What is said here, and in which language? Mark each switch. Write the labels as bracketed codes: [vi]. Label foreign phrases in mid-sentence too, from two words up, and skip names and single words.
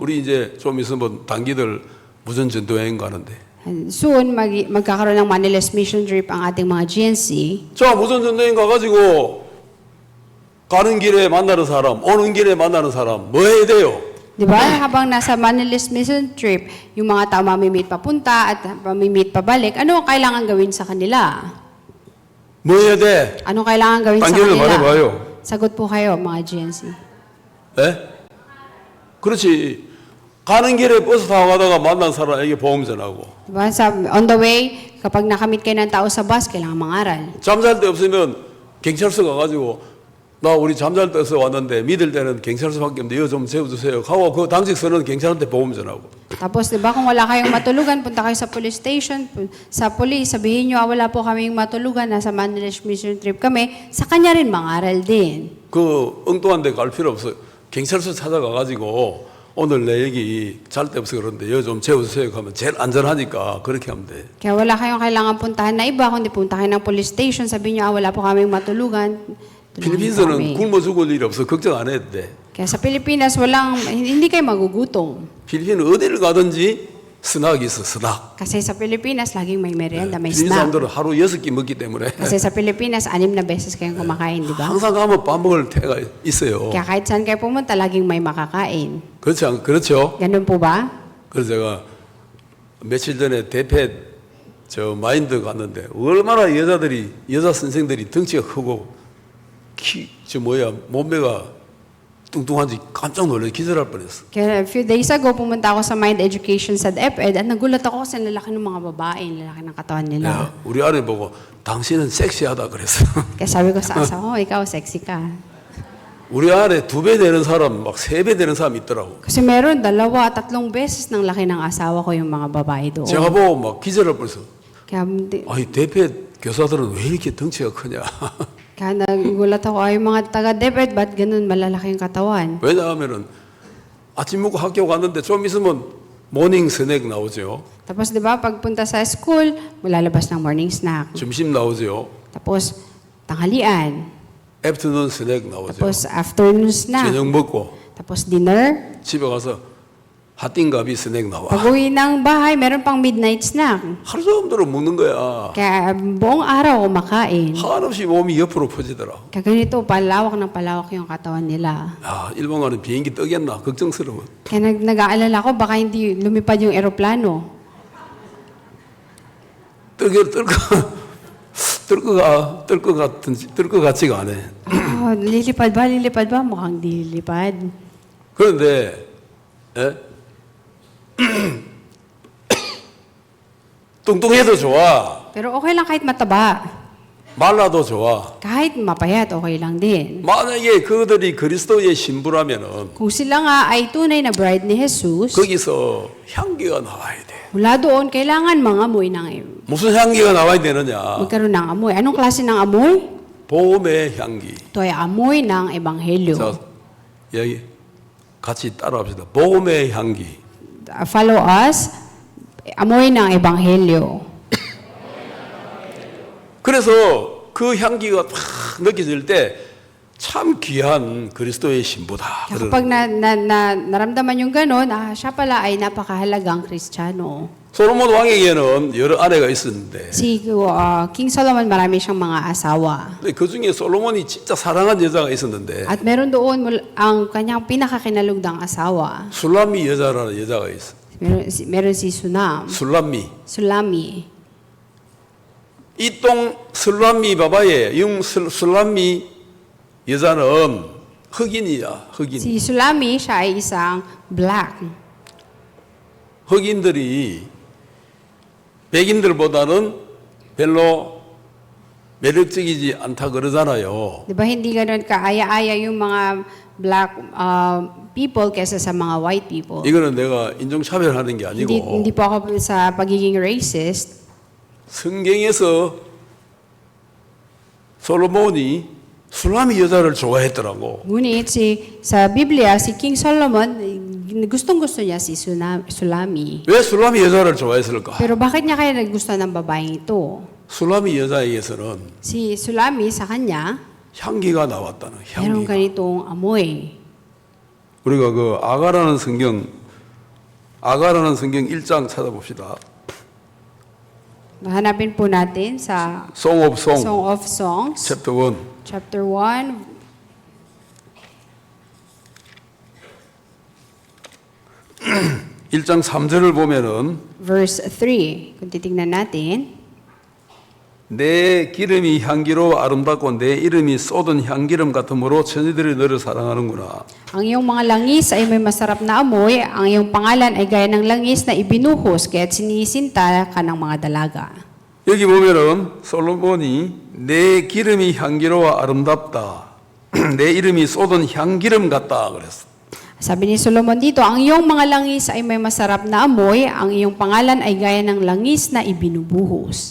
[ko] 우리 이제 좀 있으면 단기들 무전 전도 여행 가는데. [en] And soon, [tl] magkakaroon ng Manilas Mission Trip ang ating mga GNC. [ko] 자, 무전 전도 여행 가가지고 가는 길에 만나는 사람, 오는 길에 만나는 사람, 뭐 해야 돼요? [tl] Di ba? Habang nasa Manilas Mission Trip, yung mga tao mamimit papunta at mamimit pabalik, ano ang kailangan gawin sa kanila? [ko] 뭐 해야 돼? [tl] Ano kailangan gawin sa [ko] 단계를 [tl] kanila? [ko] 말해봐요. [tl] Sagot po kayo, mga GNC. [ko] 예? 그렇지. 가는 길에 버스 타고 가다가 만난 사람에게 복음 전하고. [tl] Diba? [en] On the way, [tl] kapag nakamit kayo ng tao sa bus, kailangan mangaral. [ko] 잠잘 데 없으면 경찰서 가가지고 나 우리 잠잘 때서 왔는데 믿을 때는 경찰서밖에 없는데 이거 좀 세워주세요. 하고 그 당직서는 경찰한테 복음 전하고. [tl] Tapos, di ba, kung wala kayong matulugan, punta kayo sa [en] police station, [tl] sa police, sabihin nyo, wala po kaming matulugan, nasa Manilas Mission Trip kami, sa kanya rin mangaral din. [ko] 그 엉뚱한 데 갈 필요 없어요. 경찰서 찾아가가지고 오늘 내 얘기 잘 데 없어 그런데 이거 좀 재워주세요 하면 제일 안전하니까 그렇게 하면 돼. [tl] Kaya wala kayong kailangan puntahan na iba, kundi punta kayo ng [en] police station, [tl] sabihin nyo, wala po kaming matulugan. [ko] 필리핀에서는 굶어 죽을 일이 없어. 걱정 안 해도 돼. [tl] Kaya sa Pilipinas, hindi kayo magugutom. [ko] 필리핀 어디를 가든지 스낵이 있어, 스낵. [tl] Kasi sa Pilipinas, laging may merienda, may [ko] 필리핀 [tl] snack. [ko] 사람들은 하루 6끼 먹기 때문에 [tl] Kasi sa Pilipinas, 6 na beses kayong kumakain, di ba? [ko] 항상 가면 밥 먹을 때가 있어요. [tl] Kaya kahit saan kayo pumunta, laging may makakain. [ko] 그렇죠? [tl] Ganun po ba? [ko] 그래서 제가 며칠 전에 대패 저 마인드 갔는데 얼마나 여자 선생들이 덩치가 크고 몸매가 뚱뚱한지 깜짝 놀라서 기절할 뻔했어. [en] Kaya a few days ago, [tl] pumunta ako sa Mind Education sa DepEd at nagulat ako kasi lalaki ng mga babae, lalaki ng katawan nila. [ko] 야, 우리 아내 보고 당신은 섹시하다 그랬어. [tl] Kaya sabi ko sa asawa ko, ikaw sexy ka. [ko] 우리 아내 2배 되는 사람, 막 3배 되는 사람 있더라고. [tl] Kasi meron 2, 3 beses ng laki ng asawa ko yung mga babae doon. [ko] 제가 보고 막 기절할 뻔했어. [tl] Kaya, [ko] 아이 대패 교사들은 왜 이렇게 덩치가 크냐? [tl] kaya nagulat ako, ay mga taga-DepEd, ba't ganun malalaki yung katawan? [ko] 왜냐하면은 아침 먹고 학교 갔는데 좀 있으면 [en] morning snack [ko] 나오죠. [tl] Tapos, di ba, pagpunta sa school, malalabas ng [en] morning snack. [ko] 점심 나오죠. [tl] Tapos, tanghalian. [en] afternoon snack [ko] 나오죠. [tl] Tapos, [en] afternoon snack. [ko] 저녁 먹고 [tl] Tapos, dinner. [ko] 집에 가서 핫띵가비 스낵 나와. [tl] Pag-uwi ng bahay, meron pang [en] midnight snack. [ko] 하루 종일 먹는 거야. [tl] Kaya buong araw kumakain. [ko] 한없이 몸이 옆으로 퍼지더라. [tl] Kaya ganito, palawak ng palawak yung katawan nila. [ko] 야, 일본 가는 비행기 뜨겠나 걱정스러워. [tl] Kaya nag-aalala ko, baka hindi lumipad yung eroplano. [ko] 뜰 것 같지가 않아. [tl] Lilipad ba? Lilipad ba? Mukhang di lilipad. [ko] 그런데 예? 뚱뚱해도 좋아. [tl] Pero okay lang kahit mataba. [ko] 말라도 좋아. [tl] Kahit mapayat, okay lang din. [ko] 만약에 그들이 그리스도의 신부라면은 [tl] Kung sila nga ay tunay na bride ni Jesus, [ko] 거기서 향기가 나와야 돼. [tl] mula doon, kailangan mangamoy ng [ko] 무슨 향기가 나와야 되느냐? [tl] magkaroon ng amoy. Anong klase ng amoy? [ko] 복음의 향기. [tl] Ito ay amoy ng ebanghelyo. [ko] 자, 여기 같이 따라합시다. 복음의 향기. [en] Follow us, [tl] amoy ng ebanghelyo. [ko] 그래서 그 향기가 팍 느껴질 때 참 귀한 그리스도의 신부다. [tl] Kaya kapag naramdaman yung gano'n, siya pala ay napakahalagang Kristiyano. [ko] 솔로몬 왕에게는 여러 아내가 있었는데 [tl] Si King Solomon, marami siyang mga asawa. [ko] 근데 그 중에 솔로몬이 진짜 사랑한 여자가 있었는데 [tl] At meron doon ang kanyang pinakakinalugdang asawa. [ko] 술람미 여자라는 여자가 있어. [tl] Meron si Sunam. [ko] 술람미. [tl] Sulami. [ko] 이똥 술람미 바바의 술람미 여자는 흑인이야. 흑인. [tl] Si Sulami, siya ay isang black. [ko] 흑인들이 백인들보다는 별로 매력적이지 않다 그러잖아요. [tl] Di ba hindi ganun kaaya-aya yung mga [en] black people [tl] kaysa sa mga [en] white people? [ko] 이거는 내가 인종차별하는 게 아니고 [tl] Hindi po ako sa pagiging racist. [ko] 성경에서 솔로몬이 술람미 여자를 좋아했더라고. [tl] Ngunit sa Biblia, si King Solomon, gustong-gusto niya si Sulami. [ko] 왜 술람미 여자를 좋아했을까? [tl] Pero bakit niya kaya nagustuhan ng babaeng ito? [ko] 술람미 여자에게서는 [tl] Si Sulami sa kanya, [ko] 향기가 나왔다는 [tl] meron [ko] 향기가. [tl] ganitong amoy. [ko] 우리가 그 아가라는 성경 1장 찾아봅시다. [tl] Hanapin po natin sa [en] Song of Song, Song of Songs, chapter 1. chapter 1, [ko] 일장 3절을 보면은 [tl] verse 3. Kung titingnan natin, [ko] 내 기름이 향기로 아름답고 내 이름이 쏟은 향기름 같으므로 처녀들이 너를 사랑하는구나. [tl] ang iyong mga langis ay may masarap na amoy, ang iyong pangalan ay gaya ng langis na ibinuhos, kaya't sinisinta ka ng mga dalaga. [ko] 여기 보면은 솔로몬이 내 기름이 향기로 아름답다. 내 이름이 쏟은 향기름 같다 그랬어. [tl] Sabi ni Solomon dito, ang iyong mga langis ay may masarap na amoy, ang iyong pangalan ay gaya ng langis na ibinubuhos.